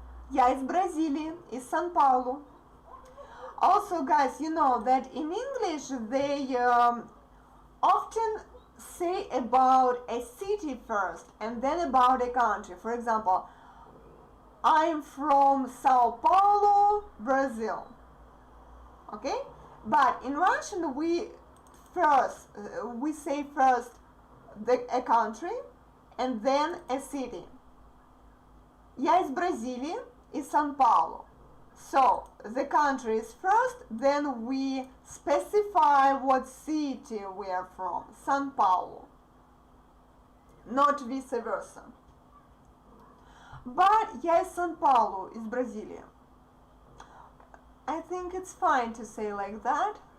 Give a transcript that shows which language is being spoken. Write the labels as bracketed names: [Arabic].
[Russian] Я из Бразилии, из Сан Паулу. [English] Also, guys, you know that in English they often say about a city first and then about a country. For example, I'm from Sao Paulo, Brazil. Okay? But in Russian we say first a country and then a city. [Russian] Я из Бразилии, из Сан Паулу. [English] So the country is first, then we specify what city we are from. São Paulo. Not vice versa. [Russian] But я из Сан Паулу, из Бразилии. [English] I think it's fine to say like that.